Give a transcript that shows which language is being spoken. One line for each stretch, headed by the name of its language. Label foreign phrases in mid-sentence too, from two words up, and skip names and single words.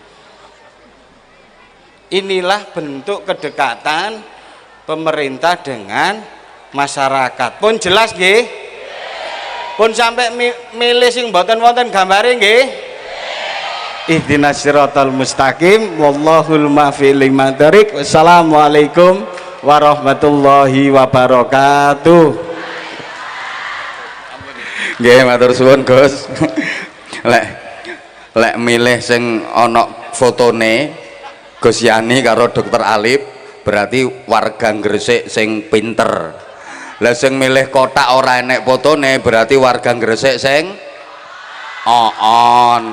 Indonesian: Inilah bentuk kedekatan pemerintah dengan masyarakat.
Javanese: Pun jelas nggih? Pun sampai milih sing mboten wonten gambare nggih?
Arabic: اهدنا الصراط المستقيم، والله الموفق لمن طرق. والسلام عليكم ورحمة الله وبركاته.
Javanese: Nggih, matur suwun Gus. Lek milih sing ana fotone Gus Yani karo Dokter Alif berarti warga Gresik sing pinter. Lah sing milih kotak ora enek fotone berarti warga Gresik sing on.